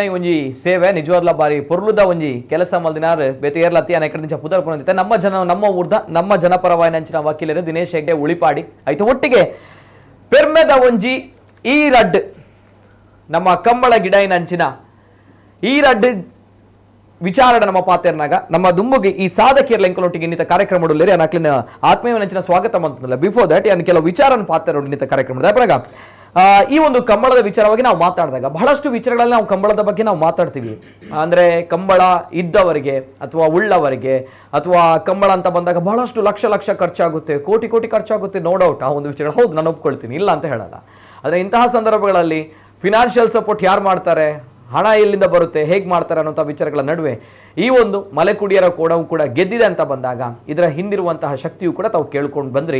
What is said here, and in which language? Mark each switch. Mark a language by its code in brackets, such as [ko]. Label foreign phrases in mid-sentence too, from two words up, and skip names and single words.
[tcy] ಈ ಒಂಜಿ ಸೇವೆ ನಿಜವಾದ್ಲ ಬಾರಿ ಪೊರ್ಲುದ ಒಂಜಿ ಕೆಲಸ ಮಲ್ದಿನಾರ್ ಬೇತೆ ಏರ್ಲತ್ತಿ ಅನೇಕರಿಂದ ಪುದರ್ ಪುನಂದಿತ್ತೆ ನಮ್ಮ ಊರ್ದ ನಮ್ಮ ಜನಪರವಾಯಿನಂಚಿನ ವಕೀಲರು ದಿನೇಶ್ ಹೆಗ್ಡೆ ಉಳಿಪಾಡಿ ಆಯ್ತು. ಒಟ್ಟಿಗೆ ಪೆರ್ಮೆದ ಒಂಜಿ ಈ ರಡ್ ನಮ್ಮ ಕಂಬಳ ಗಿಡೈನಂಚಿನ ಈ ರಡ್ ವಿಚಾರಡ ನಮ್ಮ ಪಾತೆರ್ನಾಗ ನಮ್ಮ ದುಂಬುಗೆ ಈ ಸಾಧಕಿಯರ್ ಲೆಂಕಲೊಟ್ಟಿಗೆ ಇನ್ನಿತ ಕಾರ್ಯಕ್ರಮ ಅಕ್ಲಿನ ಆತ್ಮೀಯನಂಚಿನ ಸ್ವಾಗತ ಮಂತಲ್ಲ. [en] before that [tcy] ಏನು ಕೆಲವು ವಿಚಾರನ ಪಾತೆರ ಇನ್ನಿತ ಕಾರ್ಯಕ್ರಮದ ಅಪರಾಗ [kn] ಈ ಒಂದು ಕಂಬಳದ ವಿಚಾರವಾಗಿ ನಾವು ಮಾತಾಡಿದಾಗ ಬಹಳಷ್ಟು ವಿಚಾರಗಳಲ್ಲಿ ನಾವು ಕಂಬಳದ ಬಗ್ಗೆ ನಾವು ಮಾತಾಡ್ತೀವಿ. ಅಂದ್ರೆ ಕಂಬಳ ಇದ್ದವರಿಗೆ ಅಥವಾ ಉಳ್ಳವರಿಗೆ ಅಥವಾ ಕಂಬಳ ಅಂತ ಬಂದಾಗ ಬಹಳಷ್ಟು ಲಕ್ಷ ಖರ್ಚಾಗುತ್ತೆ, ಕೋಟಿ ಖರ್ಚಾಗುತ್ತೆ, [en] no doubt [kn] ಆ ಒಂದು ವಿಚಾರ. ಹೌದು, ನಾನು ಒಪ್ಕೊಳ್ತೀನಿ, ಇಲ್ಲ ಅಂತ ಹೇಳಲ್ಲ. ಆದರೆ ಇಂತಹ ಸಂದರ್ಭಗಳಲ್ಲಿ [en] financial support [kn] ಯಾರು ಮಾಡ್ತಾರೆ, ಹಣ ಎಲ್ಲಿಂದ ಬರುತ್ತೆ, ಹೇಗೆ ಮಾಡ್ತಾರೆ ಅನ್ನೋಂಥ ವಿಚಾರಗಳ ನಡುವೆ ಈ ಒಂದು ಮಲೆಕುಡಿಯರ ಕೋಣವು ಕೂಡ ಗೆದ್ದಿದೆ ಅಂತ ಬಂದಾಗ ಇದರ ಹಿಂದಿರುವಂತಹ ಶಕ್ತಿಯು ಕೂಡ ತಾವು ಕೇಳ್ಕೊಂಡು ಬಂದ್ರಿ.